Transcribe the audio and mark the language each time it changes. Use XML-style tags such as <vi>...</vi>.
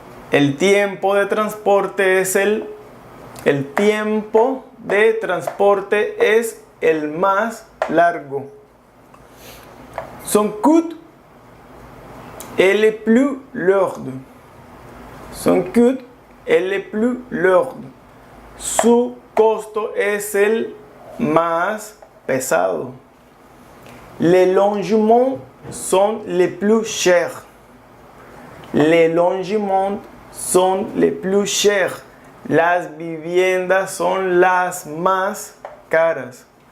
<es>El tiempo de transporte es el tiempo de transporte es el más largo.</es> <fr>Son coût est le plus lourd. Son coût est le plus lourd.</fr> <es>Su costo es el más pesado.</es> <fr>Les logements sont les plus chers. Les logements sont les plus chers.</fr> <es>Las viviendas son las más caras.</es>